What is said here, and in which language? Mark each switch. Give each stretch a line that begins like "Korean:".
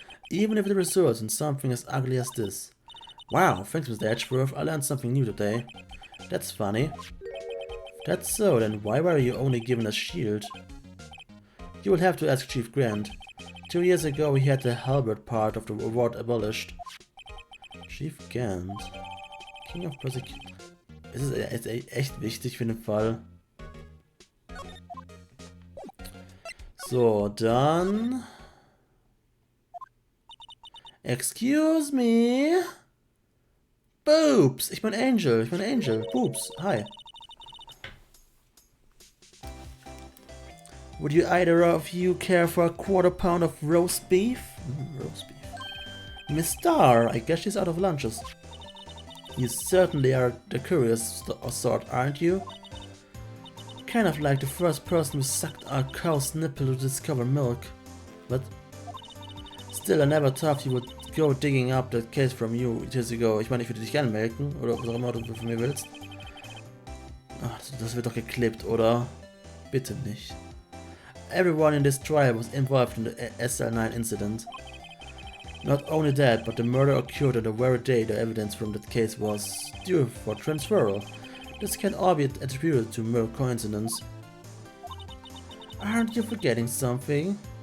English: Even if it results in something as ugly as this. Wow, thanks Mr. Edgeworth, I learned something new today. That's funny. If that's so, then why were you only given a shield? You will have to ask Chief Grant. 2 years ago he had the halberd part of the award abolished. Chief Grant. King of Persecution.
German: Es ist echt wichtig für den Fall. So, dann...
English: Excuse me? Boobs!
German: Ich bin Angel.
English: Boobs, hi. Would you either of you care for a quarter pound of roast beef? Roast beef. Miss Star, I guess she's out of lunches. You certainly are the curious sort, aren't you? Kind of like the first person who sucked a cow's nipple to discover milk. But still, I never thought you would go digging up that case from you years ago.
German: Ich meine, ich würde dich gerne melken, oder was auch immer du von mir willst. Ach, das wird doch geklippt, oder? Bitte nicht.
English: Everyone in this trial was involved in the SL9 incident. Not only that, but the murder occurred on the very day the evidence from that case was due for transferal. This can all be attributed to mere coincidence. Aren't you forgetting something?